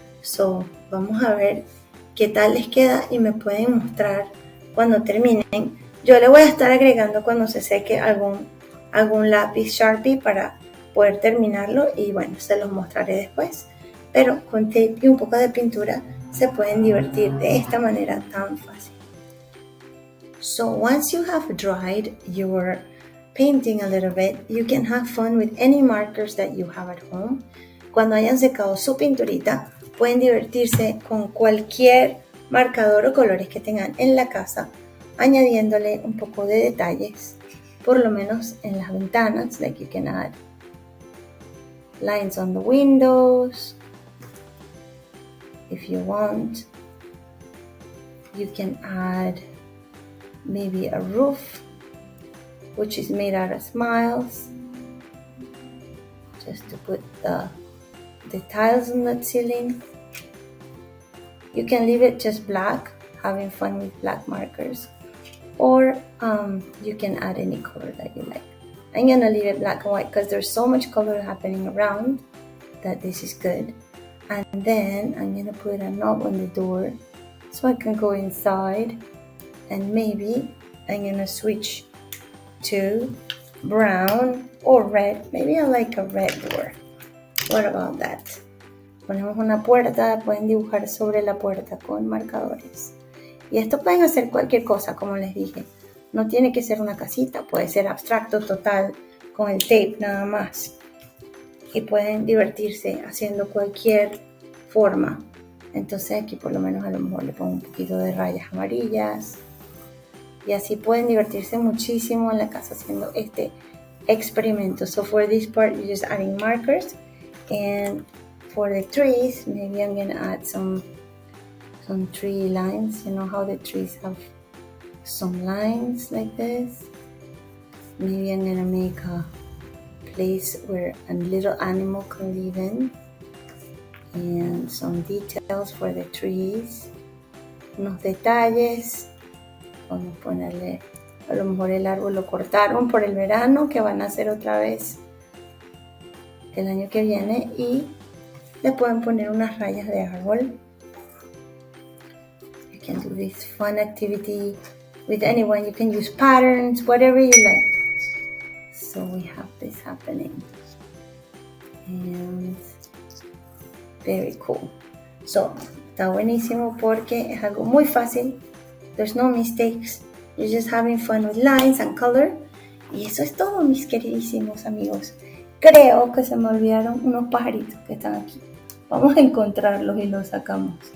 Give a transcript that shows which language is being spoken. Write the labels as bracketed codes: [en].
[es] So, vamos a ver qué tal les queda y me pueden mostrar cuando terminen. Yo le voy a estar agregando cuando se seque algún lápiz Sharpie para poder terminarlo y bueno, se los mostraré después. Pero con tape y un poco de pintura se pueden divertir de esta manera tan fácil. [en] So once you have dried your painting a little bit, you can have fun with any markers that you have at home. [es] Cuando hayan secado su pinturita, pueden divertirse con cualquier marcador o colores que tengan en la casa, añadiéndole un poco de detalles, por lo menos en las ventanas, [en] like you can add lines on the windows. If you want, you can add maybe a roof, which is made out of smiles, just to put the tiles on the ceiling. You can leave it just black, having fun with black markers, or you can add any color that you like. I'm gonna leave it black and white because there's so much color happening around that this is good. And then I'm gonna put a knob on the door so I can go inside, and maybe I'm gonna switch to brown or red. Maybe I like a red door. What about that? [es] Ponemos una puerta, pueden dibujar sobre la puerta con marcadores. Y esto pueden hacer cualquier cosa, como les dije. No tiene que ser una casita, puede ser abstracto total, con el tape nada más. Y pueden divertirse haciendo cualquier forma. Entonces aquí por lo menos a lo mejor le pongo un poquito de rayas amarillas. Y así pueden divertirse muchísimo en la casa haciendo este experimento. [en] So for this part, you're just adding markers. And for the trees, maybe I'm gonna add some tree lines. You know how the trees have some lines like this? Maybe I'm gonna make a place where a little animal can live in. And some details for the trees. [es] Unos detalles. Vamos a ponerle, a lo mejor el árbol lo cortaron por el verano, que van a hacer otra vez el año que viene, y le pueden poner unas rayas de árbol. [en] You can do this fun activity with anyone. You can use patterns, whatever you like. So we have this happening. And very cool. [es] So, está buenísimo porque es algo muy fácil. [en] There's no mistakes. You're just having fun with lines and color. [es] Y eso es todo, mis queridísimos amigos. Creo que se me olvidaron unos pajaritos que están aquí. Vamos a encontrarlos y los sacamos.